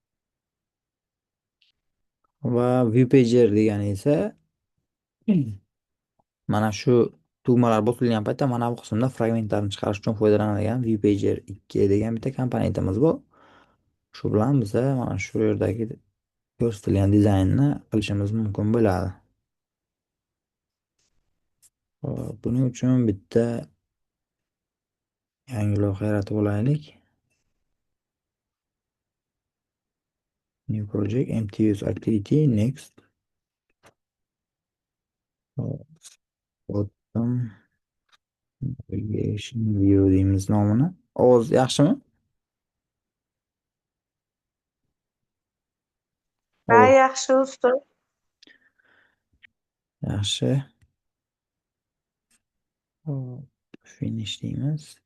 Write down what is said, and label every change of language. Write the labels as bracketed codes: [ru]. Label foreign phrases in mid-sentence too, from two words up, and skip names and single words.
[uz] Va View Pager degani esa mana shu tugmalar bosilgan paytda mana bu qismda fragmentlarni chiqarish uchun foydalanadigan View Pager 2 degan bitta komponentimiz bu. Shu bilan biz mana shu yerdagi ko'rsatilgan dizaynni qilishimiz mumkin bo'ladi. Buning uchun bitta yangi loyiha yaratib olaylik. [en] New project, empty use activity, next. Bottom navigation view [uz] deymiz nomini. Ovoz yaxshimi? Ha, Ovoz yaxshi ustoz. yaxshi. Finish deymiz.